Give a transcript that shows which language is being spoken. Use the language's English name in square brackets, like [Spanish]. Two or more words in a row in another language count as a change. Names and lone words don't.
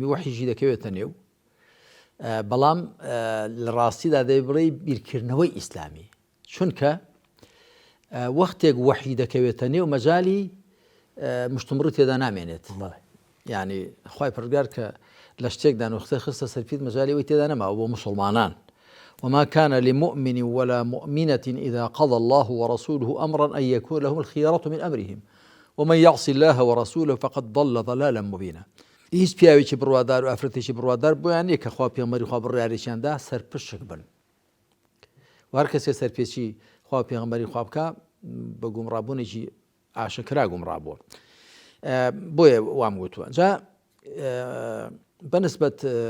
[Central Kurdish] وحیشی دەکەوێتە نێو بەڵام لە ڕاستیدا دەیبڕێ بیرکردنەوەی ئیسلامی چونکە وەختێک وحی دەکەوێتە نێو مەجالی مشتمڕ تێدا نامێنێت یعنی خوای پەروەردگار کە لە شتێکدا نوختە خستە سەرپیت مەجالی ئەوی تێدا نەماوە بۆ مسلمانان [Arabic] وما كان لمؤمن ولا مؤمنة إذا قضى الله ورسوله أمرا أن يكون لهم الخيرة من أمرهم ومن يعص الله ورسوله فقد ضل ضلالا مبينا. [Central Kurdish] هیچ پیاوێکی بڕوادار و ئافرەتێکی بڕوادار بۆیان نییە کە خوا پێغەمبەری خوا بڕیاریشیاندا سەرپشک بن و هەر کەسێ سەرپێچی خوا پێغەمبەری خوا بکە بە گومڕابوونێکی ئاشکرا گومڕابووە بۆیە وام گوتووە جا بەنسبەت